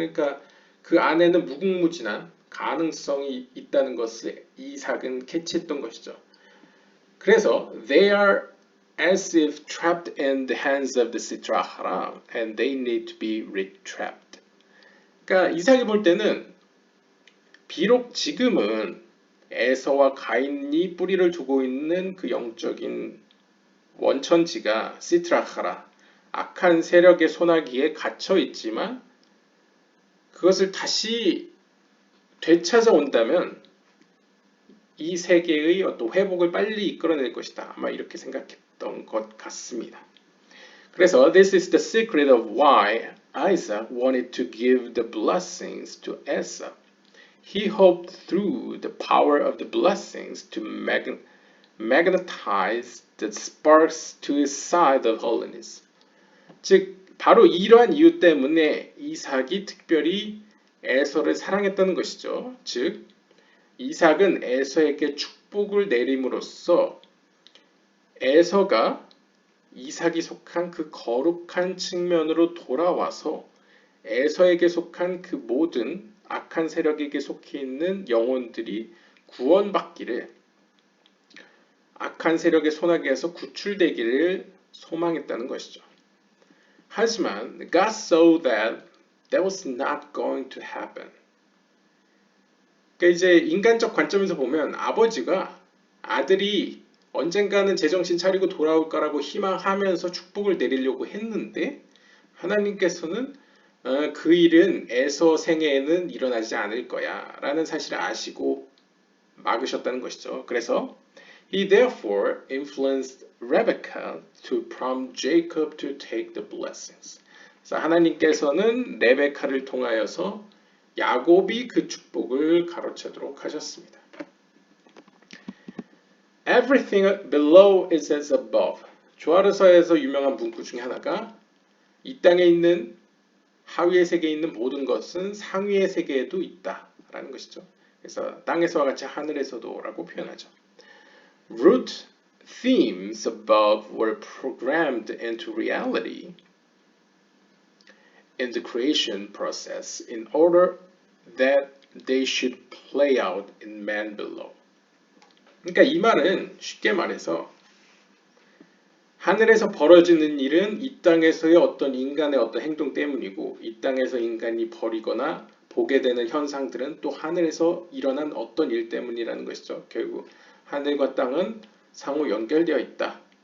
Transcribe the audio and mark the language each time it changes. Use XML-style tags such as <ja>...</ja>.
<ko>그러니까 그 안에는 무궁무진한 가능성이 있다는 것을 이삭은 캐치했던 것이죠.</ko> <en>그래서 they are as if trapped in the hands of the Sitra Haram and they need to be retrapped.</en> <ko>그러니까 이삭이 볼 때는 비록 지금은 에서와 가인이 뿌리를 두고 있는 그 영적인 원천지가 시트라하라, 악한 세력의 손아귀에 갇혀 있지만 그것을 다시 되찾아온다면 이 세계의 어떤 회복을 빨리 이끌어낼 것이다. 아마 이렇게 생각했던 것 같습니다.</ko> <en>그래서 this is the secret of why Isaac wanted to give the blessings to Esau. He hoped through the power of the blessings to magnetize the sparks to his side of holiness.</en> <ko>즉 바로 이러한 이유 때문에 이삭이 특별히 에서를 사랑했다는 것이죠. 즉 이삭은 에서에게 축복을 내림으로써 에서가 이삭이 속한 그 거룩한 측면으로 돌아와서 에서에게 속한 그 모든 악한 세력에게 속해 있는 영혼들이 구원받기를, 악한 세력의 손아귀에서 구출되기를 소망했다는 것이죠.</ko> <en>하지만 God saw that was not going to happen.</en> <ko>그러니까 이제 인간적 관점에서 보면 아버지가 아들이 언젠가는 제정신 차리고 돌아올 거라고 희망하면서 축복을 내리려고 했는데 하나님께서는 그 일은 에서 생애에는 일어나지 않을 거야 라는 사실을 아시고 막으셨다는 것이죠.</ko> <en>그래서 He therefore influenced Rebekah to prompt Jacob to take the blessings.</en> <ko>그래서 하나님께서는 레베카를 통하여서 야곱이 그 축복을 가로채도록 하셨습니다.</ko> <en>Everything below is as above.</en> <ko>조아르서에서 유명한 문구 중에 하나가 이 땅에 있는 하위의 세계에 있는 모든 것은 상위의 세계에도 있다라는 것이죠. 그래서 땅에서와 같이 하늘에서도라고 표현하죠.</ko> <en>Root themes above were programmed into reality in the creation process in order that they should play out in man below.</en> <ko>그러니까 이 말은 쉽게 말해서 하늘에서 벌어지는 일은 이 땅에서의 어떤 인간의 어떤 행동 때문이고 이 땅에서 인간이 벌이거나 보게 되는 현상들은 또 하늘에서 일어난 어떤 일 때문이라는 것이죠. 결국 하늘과 땅은 상호 연결되어 있다.</ko>